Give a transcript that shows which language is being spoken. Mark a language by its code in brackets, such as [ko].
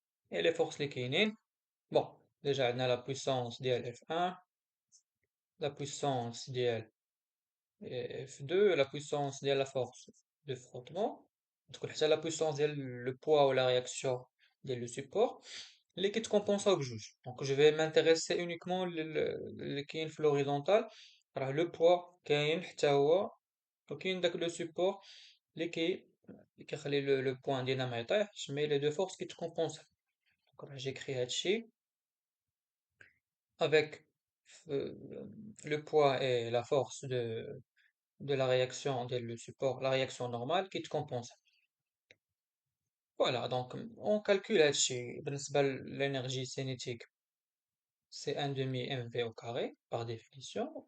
[fr] Et les forces [ar] اللي كاينين, [fr] bon, déjà, on a la puissance ديال F1, la puissance ديال F2, la puissance ديال la force de frottement, [ar] تكون حتى [fr] la puissance ديال le poids ou la réaction ديال le support, [ar] اللي كيتكومبونساو بجوج. [fr] Donc je vais m'intéresser uniquement [ar] اللي كاين [fr] في l'horizontal. [ar] راه [fr] le poids [ar] كاين حتى هو، وكاين داك [fr] le support [ar] اللي كيخلي [fr] le point [ar] ديالنا ما يطيحش، [fr] mais les deux forces [ar] كيتكومبونساو. [fr] Donc [ar] راه [fr] j'écris [ar] هادشي [fr] avec euh, le poids et la force de la réaction le support, la réaction normale qui te compense. Voilà, donc on calcule l'énergie cinétique, c'est 1 demi mv au carré par définition.